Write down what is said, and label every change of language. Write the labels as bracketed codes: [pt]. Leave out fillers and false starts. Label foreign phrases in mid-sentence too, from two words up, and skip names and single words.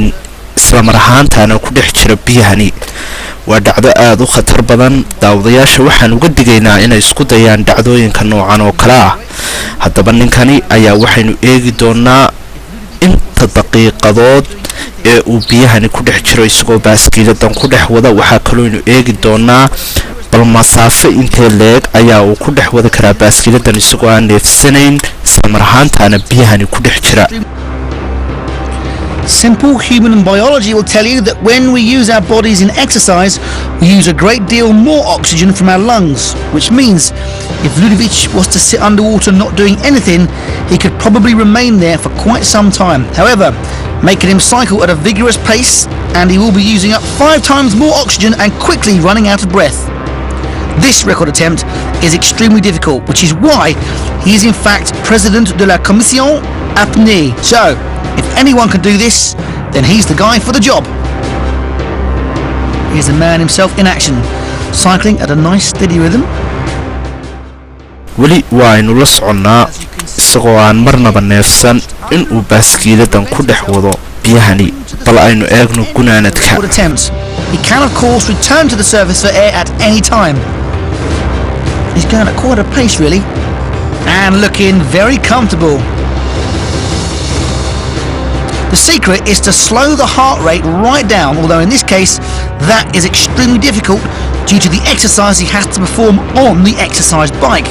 [so] isla mar ahaantaana ku dhex jira biyahani waa dhacdo aad u khatar badan daawadayaasha waxaan uga digaynaa inay isku dayaan dhacdooyinka noocan oo kale ah haddaba ninkani ayaa waxaynu eegi doonaa inta daqiiqadood ee uu biyahani ku dhex jiro isagoo baaskiiladan ku dhex wada waxaa kaloo eegi doonaa bal masaafo intee leeg ayaa uu ku dhex wada karaa baaskiiladan isagoo aan neefsanayn isla mar ahaantaana biyahani ku dhex jira [en] Simple human biology will tell you that when we use our bodies in exercise, we use a great deal more oxygen from our lungs, which means if Ludovic was to sit underwater not doing anything, he could probably remain there for quite some time. However, making him cycle at a vigorous pace, and he will be using up 5 times more oxygen and quickly running out of breath. This record attempt is extremely difficult, which is why he is in fact [fr] President de la Commission Apnée. [en] So, if anyone can do this, then he's the guy for the job. Here's the man himself in action, cycling at a nice steady rhythm. [so] weli waa aynu la soconnaa isagoo aan marnaba neefsan in uu baaskiiladan ku dhex wado biyahani bal aynu eegno gunaanadka He can of course return to the surface for air at any time. He's going at quite a pace really, and looking very comfortable. The secret is to slow the heart rate right down, although in this case that is extremely difficult due to the exercise he has to perform on the exercise bike.